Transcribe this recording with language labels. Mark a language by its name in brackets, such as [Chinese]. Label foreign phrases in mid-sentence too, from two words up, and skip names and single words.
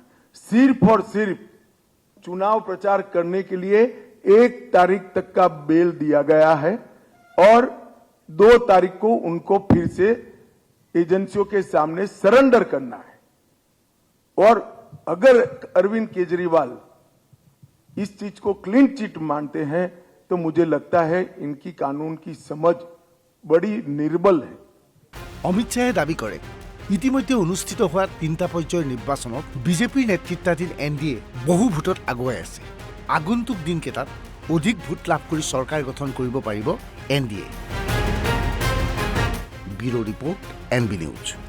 [Hindi] सिर्फ और सिर्फ चुनाव प्रचार करने के लिए 1 तारीख तक का बेल दिया गया है और 2 तारीख को उनको फिर से एजेंसियों के सामने सरेंडर करना है। और अगर अरविंद केजरीवाल इस चीज को क्लीन चिट मानते हैं तो मुझे लगता है इनकी कानून की समझ बड़ी निर्बल है। [Assamese] অমিত শ্বাহে দাবী কৰে, ইতিমধ্যে অনুষ্ঠিত হোৱা 3টা পৰ্যায়ৰ নিৰ্বাচনত বিজেপিৰ নেতৃত্বাধীন NDA বহু ভোটত আগুৱাই আছে। আগন্তুক দিনকেইটাত অধিক ভোট লাভ কৰি চৰকাৰ গঠন কৰিব পাৰিব NDA। [English] Bureau Report NB নিউজ।